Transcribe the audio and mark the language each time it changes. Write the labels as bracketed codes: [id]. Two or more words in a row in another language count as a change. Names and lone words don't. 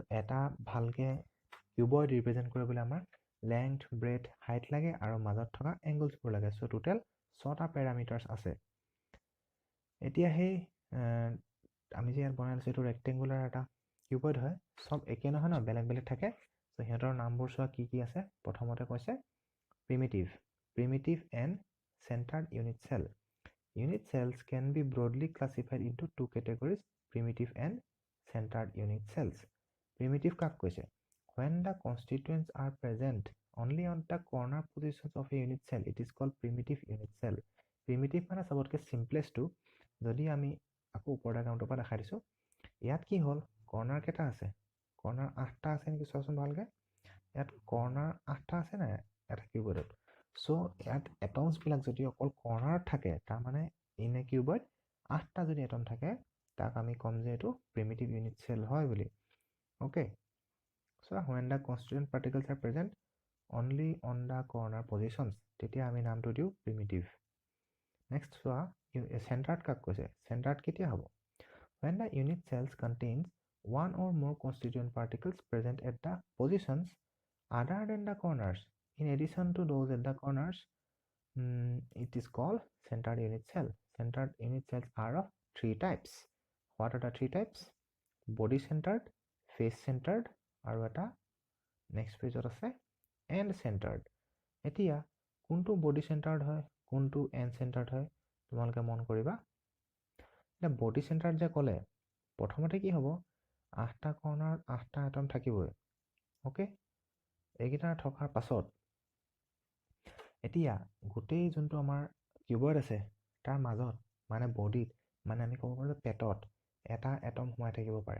[as] তো এটা ভালকৈ কিউবইড ৰিপ্ৰেজেণ্ট কৰিবলৈ আমাৰ [en] length, breadth, height [as] লাগে আৰু মাজত থকা এংগলছবোৰ লাগে। চ' টোটেল 6টা পেৰামিটাৰ্ছ আছে। এতিয়া সেই আমি যে ইয়াত বনাই লৈছোঁ এইটো ৰেক্টেংগুলাৰ এটা কিউবইড হয়। চব একে নহয় ন, বেলেগ বেলেগ থাকে। চ' সিহঁতৰ নামবোৰ চোৱা কি কি আছে। প্ৰথমতে কৈছে [en] primitive and centered unit cell. Unit cells can be broadly classified into two categories, primitive and centered unit cells. [as] Primitive কাক কৈছে? [en] When the constituents are present only on the corner positions of a unit cell, it is called primitive unit cell. [as] Primitive মানে সবতকৈ simplest টো। যদি আমি আকৌ ওপৰৰ ডায়াগ্ৰামটোৰ পৰা দেখাই দিছোঁ, ইয়াত কি হ'ল, কৰ্নাৰ কেইটা আছে? কৰ্নাৰ 8টা আছে নেকি? চোৱাচোন ভালকৈ। ইয়াত কৰ্নাৰ 8টা আছে নাই এটা কিউবইডত? চ' ইয়াত এটমছবিলাক যদি অকল কৰ্নাৰত থাকে, তাৰমানে [en] in a cuboid [as] 8টা যদি এটম থাকে, তাক আমি ক'ম যে এইটো [en] primitive unit cell [as] হয় বুলি। অ'কে, [en] চ' when the constituent particles are present only on the corner positions, [as] তেতিয়া আমি নামটো দিওঁ প্ৰিমিটিভ। নেক্সট চোৱা, চেণ্টাৰ্ড কাক কৈছে? চেণ্টাৰ্ড কেতিয়া হ'ব? [en] When the unit cells contains one or more constituent particles present at the positions other than the corners, in addition to those at the corners, it is called centered unit cell. Centered unit cells are of 3 types. What are the 3 types? Body centered, face centered, [as] আৰু এটা নেক্সট পেজত আছে [en] end centered. [as] এতিয়া কোনটো [en] body centered [as] হয়, কোনটো [en] end centered [as] হয়, তোমালোকে মন কৰিবা। এতিয়া [en] body centered [as] যে ক'লে, প্ৰথমতে কি হ'ব? 8টা কৰ্নাৰত 8টা এটম থাকিবই। অ'কে, এইকেইটা থকাৰ পাছত এতিয়া গোটেই যোনটো আমাৰ কিউবইড আছে, তাৰ মাজত মানে বডিত, মানে আমি ক'ব পাৰোঁ যে পেটত এটা এটম সোমাই থাকিব পাৰে।